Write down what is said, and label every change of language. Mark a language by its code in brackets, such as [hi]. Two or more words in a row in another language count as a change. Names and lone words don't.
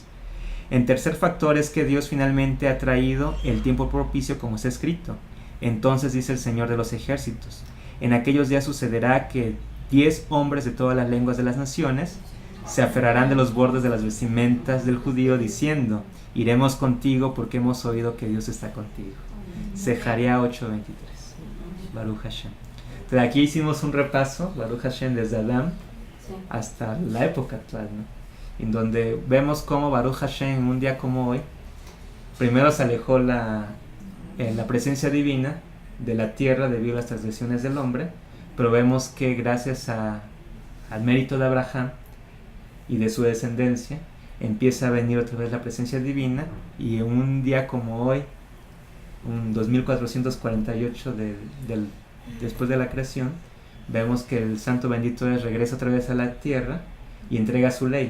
[es] En tercer factor es que Dios finalmente ha traído el tiempo propicio, como está escrito. Entonces dice el Señor de los ejércitos: en aquellos días sucederá que 10 hombres de todas las lenguas de las naciones se aferrarán de los bordes de las vestimentas del judío, diciendo: iremos contigo porque hemos oído que Dios está contigo. [he] Zecharia 8:23. ברוך השם. [es] Entonces aquí hicimos un repaso, [he] ברוך השם, [es] desde Adán hasta la época actual, ¿no? En donde vemos cómo [he] ברוך השם, [es] en un día como hoy, primero se alejó la presencia divina de la tierra debido a las transgresiones del hombre, pero vemos que gracias al mérito de Abraham y de su descendencia, empieza a venir otra vez la presencia divina, y en un día como hoy, un 2448 después de la creación, vemos que el santo bendito es regresa otra vez a la tierra y entrega su ley.